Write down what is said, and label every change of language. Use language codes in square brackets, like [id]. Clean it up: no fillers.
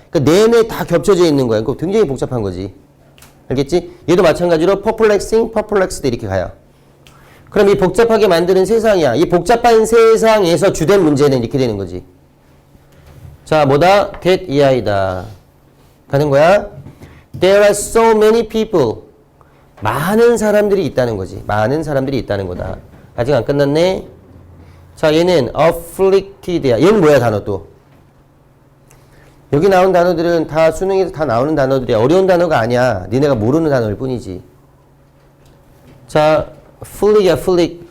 [ko] 그러니까 내내 다 겹쳐져 있는 거야. 그거 굉장히 복잡한 거지. 알겠지? 얘도 마찬가지로 perplexing, perplexed 이렇게 가요. 그럼 이 복잡하게 만드는 세상이야. 이 복잡한 세상에서 주된 문제는 이렇게 되는 거지. 자, 뭐다? that 이 아이다. 가는 거야. [en] There are so many people. [ko] 많은 사람들이 있다는 거지. 많은 사람들이 있다는 거다. 아직 안 끝났네. 자, 얘는 afflicted야. 얘는 뭐야, 단어 또? 여기 나온 단어들은 다 수능에서 다 나오는 단어들이야. 어려운 단어가 아니야. 니네가 모르는 단어일 뿐이지. 자, afflict이야, afflict.